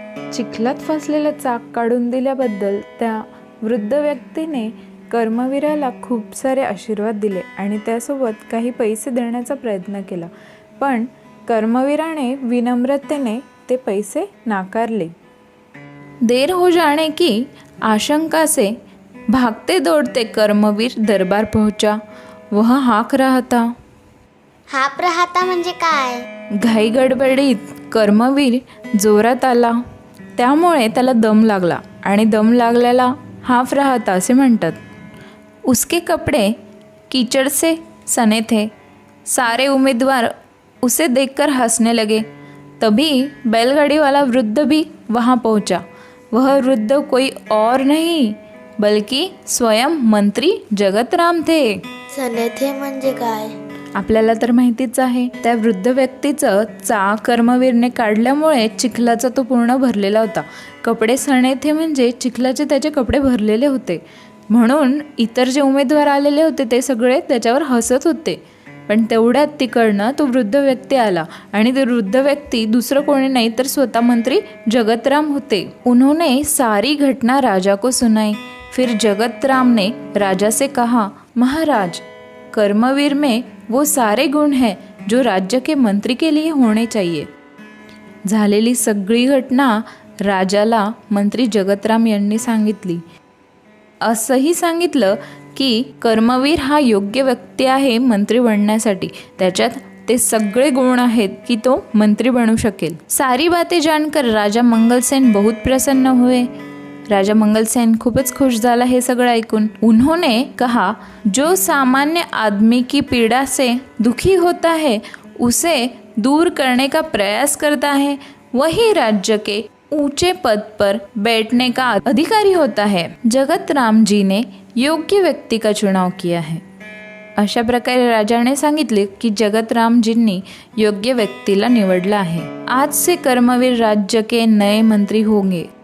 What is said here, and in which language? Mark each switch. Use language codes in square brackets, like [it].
[mr] चिखलात फसलेलं चाक काढून दिल्याबद्दल त्या वृद्ध व्यक्तीने कर्मवीराला खूप सारे आशीर्वाद दिले आणि त्यासोबत काही पैसे देण्याचा प्रयत्न केला, पण कर्मवीराने विनम्रतेने ते पैसे नाकारले। [hi] देर हो जाने की आशंका से भागते दौड़ते कर्मवीर दरबार पहुंचा। वह हाँक रहा था। [mr] हाप राहता म्हणजे काय? घाई गडबडीत कर्मवीर जोरात आला, त्यामुळे त्याला दम लागला आणि दम लागल्याला हाफ राहता असे म्हणतात। [hi] उसके कपड़े कीचड़ से सने थे। सारे उम्मीदवार उसे देखकर हंसने लगे। तभी बैलगाड़ी वाला वृद्ध भी वहाँ पहुँचा। वह वृद्ध कोई और नहीं बल्कि स्वयं मंत्री जगतराम थे। [mr] सने थे म्हणजे काय? आपल्याला तर माहितीच आहे, त्या वृद्ध व्यक्तीचं चाक कर्मवीरने काढल्यामुळे चिखलाचा तो पूर्ण भरलेला होता। कपडे सणे थे म्हणजे चिखलाचे त्याचे कपडे भरलेले होते, म्हणून इतर जे उमेदवार आलेले होते ते सगळे त्याच्यावर हसत होते। पण तेवढ्यात तिकडनं तो वृद्ध व्यक्ती आला आणि ते वृद्ध व्यक्ती दुसरं कोणी नाही तर स्वतः मंत्री जगतराम होते। [hi] उन्होंने सारी घटना राजा को सुनाई। फिर जगतराम ने राजा से कहा, महाराज, कर्मवीर में वो सारे गुण हैं जो राज्य के मंत्री के लिए होने चाहिए। [mr] झालेली सगळी घटना राजाला मंत्री जगतराम यांनी सांगितली। असंही सांगितलं की कर्मवीर हा योग्य व्यक्ती आहे मंत्री बनण्यासाठी, त्याच्यात ते सगळे गुण आहेत की तो मंत्री बनू शकेल। [hi] सारी बातें जानकर राजा मंगलसेन बहुत प्रसन्न हुए। [mr] राजा मंगलसेन खूपच खुश झाला हे सगळं ऐकून। [hi] उन्होंने कहा, जो सामान्य आदमी की पीड़ा से दुखी होता है, उसे दूर करने का प्रयास करता है, वही राज्य के ऊंचे पद पर बैठने का अधिकारी होता है। जगतराम जी ने योग्य व्यक्ति का चुनाव किया है। [mr] अशा प्रकारे राजाने सांगितले की जगतरामजींनी योग्य व्यक्तीला निवडलं आहे। [hi] आज से कर्मवीर राज्य के नए मंत्री होंगे।